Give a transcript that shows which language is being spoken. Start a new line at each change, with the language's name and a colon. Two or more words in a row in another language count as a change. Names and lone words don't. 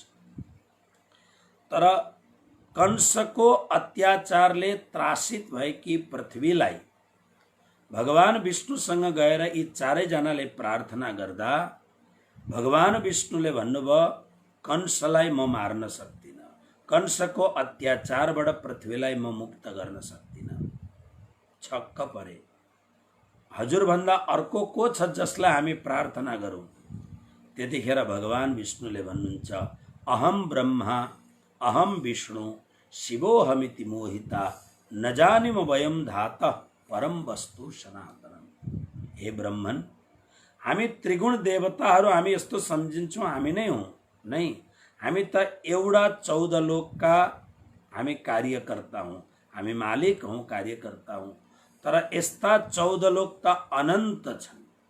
Nepali: तर कंसको अत्याचारले त्रासित भएकी पृथ्वीलाई भगवान विष्णुसँग गएर यी चारैजनाले प्रार्थना गर्दा भगवान विष्णुले भन्नुभयो कंसलाई म मार्न सक्दिनँ, कंसको अत्याचारबाट पृथ्वीलाई म मुक्त गर्न सक्दिनँ। छक्क परे। हजुरभन्दा अर्को को छ जसलाई हामी प्रार्थना गरौँ? त्यतिखेर भगवान विष्णुले भन्नुहुन्छ
Sanskrit: अहम ब्रह्मा अहम विष्णु शिवोहमिति मोहिता न जानिम वयम धात परम वस्तु सनातनम। हे ब्रह्मन,
Nepali: हामी त्रिगुण देवताहरू हामी यस्तो सम्झिन्छौँ हामी नै हौँ। नै, हामी त एउटा 14 लोकका हामी कार्यकर्ता हौँ, हामी मालिक हौँ, कार्यकर्ता हौँ। तर यस्ता 14 लोक त अनन्त छन्।